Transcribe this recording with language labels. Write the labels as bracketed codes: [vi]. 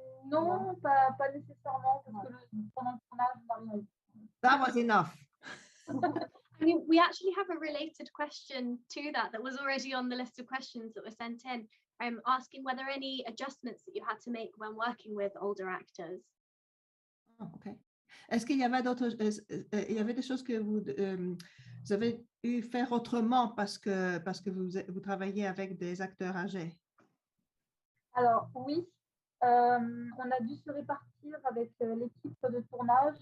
[fr] Non, pas nécessairement, parce que pendant le tournage, on n'a rien eu. [en] That was enough. I mean, we actually have a related question to that was already on the list of questions that were sent in, asking whether any adjustments that you had to make when working with older actors. Oh, okay. [fr] Est-ce qu'il y avait il y avait des choses que vous avez eu faire autrement parce que vous travaillez avec des acteurs âgés? Alors oui, on a dû se répartir avec l'équipe de tournage.